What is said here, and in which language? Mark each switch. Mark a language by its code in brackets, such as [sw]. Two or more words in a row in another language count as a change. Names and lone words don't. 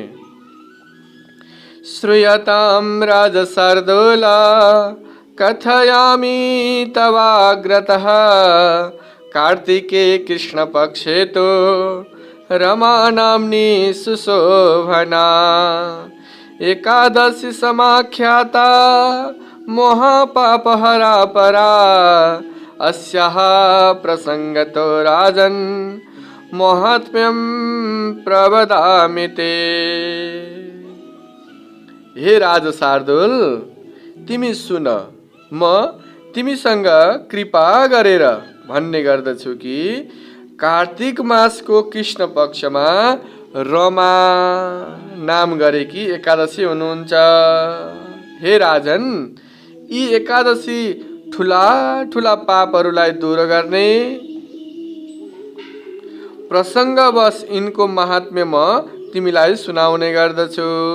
[sa] श्रूयतां राजशार्दूल, कथयामि तवाग्रतः, कार्तिके कृष्णपक्षे तो रमा नाम्नी सुशोभना, एकादशी समाख्याता महापापहरा परा, अस्याः प्रसंगतो राजन् महात्म्यं प्रवदामि ते। [ne] हे राज शार्दूल, तिमी सुन, म तिमीसँग कृपा गरेर भन्ने गर्दछु कि कार्तिक मासको कृष्ण पक्षमा रमा नाम गरेकी एकादशी हुनुहुन्छ। हे राजन, यी एकादशी ठुला ठुला पापहरूलाई दूर गर्ने, प्रसङ्गवश यिनको महात्म्य म तिमीलाई सुनाउने गर्दछु।